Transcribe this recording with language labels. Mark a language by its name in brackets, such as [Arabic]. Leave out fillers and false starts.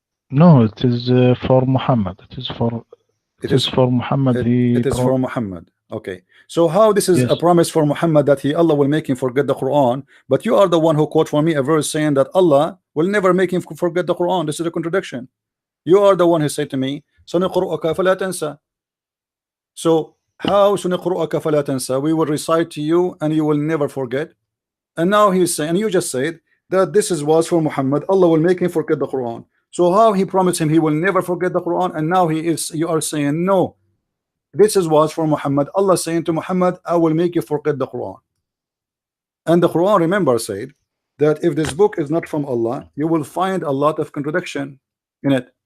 [English] No, it is for Muhammad. It is for Muhammad. It is for Muhammad. Okay, so how this is Yes. a promise for Muhammad that Allah will make him forget the Quran, but you are the one who quote for me a verse saying that Allah will never make him forget the Quran. This is a contradiction. You are the one who said to me, [Arabic] سنقرؤك فلا تنسى. [English] So how [Arabic] سنقرؤك فلا تنسى? [English] We will recite to you and you will never forget. And now he's saying, and you just said that this was for Muhammad, Allah will make him forget the Quran. So how he promised him he will never forget the Quran, and now you are saying no, this was for Muhammad. Allah saying to Muhammad, I will make you forget the Quran. And the Quran, remember, said that if this book is not from Allah, you will find a lot of contradiction in it.